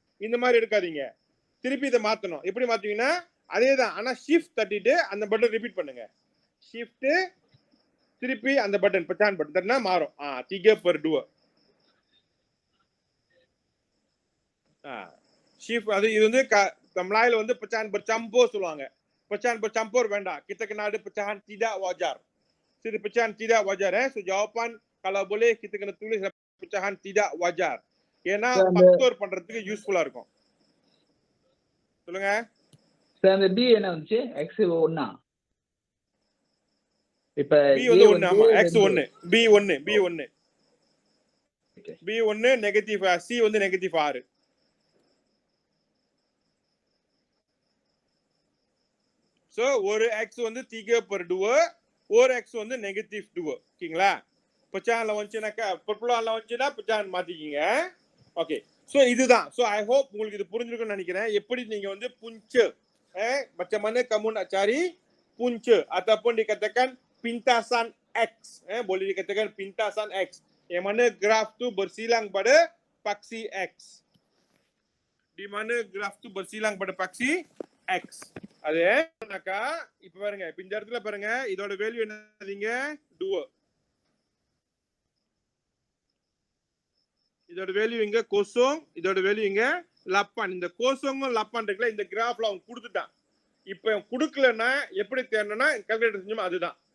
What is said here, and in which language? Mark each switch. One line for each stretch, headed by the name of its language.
Tamil: இந்த மாதிரி எடுக்காதீங்க, திருப்பி இதை மாத்தணும். எப்படி மாத்துவீங்கன்னா அதேதான், ஆனா ஷிஃப்ட் தட்டிட்டு அந்த பட்டன் ரிப்பீட் பண்ணுங்க. ஷிஃப்ட் திருப்பி அந்த பட்டன் pecahan பட்டன் தட்டினா மாறும். 3/2. ஷிஃப்ட் அது இது வந்து மலாயில வந்து
Malay: pecahan bercampur
Tamil: சொல்லுவாங்க.
Malay: pecahan bercampur
Tamil: வேண்டாம்.
Malay: kita kena ada pecahan tidak wajar. Jadi pecahan tidak wajar so jawapan kalau boleh kita kena tulis pecahan tidak wajar.
Tamil: ஏன்னா ஃபேக்டர் பண்றதுக்கு யூஸ்ஃபுல்லா இருக்கும். சொல்லுங்க சார். அந்த B என்ன வந்துச்சு? X 1. இப்ப B வந்து 1. ஆமா, X 1, B 1, B 1 negative, C வந்து நெகட்டிவ் 6. சோ ஒரு X வந்து 3/2, ஒரு X வந்து -2. ஓகேங்களா? pecahanல வந்துச்சுனாக்கா பர்பிளால வந்துச்சுனா pecahan மாத்திக்கீங்க. ஓகே, சோ இதுதான். சோ ஐ ஹோப் உங்களுக்கு இது புரிஞ்சிருக்கும்னு நினைக்கிறேன். எப்படி நீங்க வந்து
Malay: punca macam mana kamu nak cari punca ataupun dikatakan pintasan X, boleh dikatakan pintasan X, yang mana graf tu bersilang pada paksi X. Di mana graf tu bersilang pada paksi X.
Tamil: அது என்னக்கா இப்ப பாருங்க, இப்ப இந்த இடத்துல பாருங்க, இதோட value என்னதுங்க? 2. இதோட வேல்யூ இங்க 0, இதோட வேல்யூ இங்க 8. இந்த 0ம் 8 இருக்குல, இந்த கிராஃப்ல அவன் கொடுத்துட்டான். இப்ப கொடுக்கலன்னா எப்படி தேடணும்னா கால்குலேட்டர் செஞ்சோமா அதுதான்.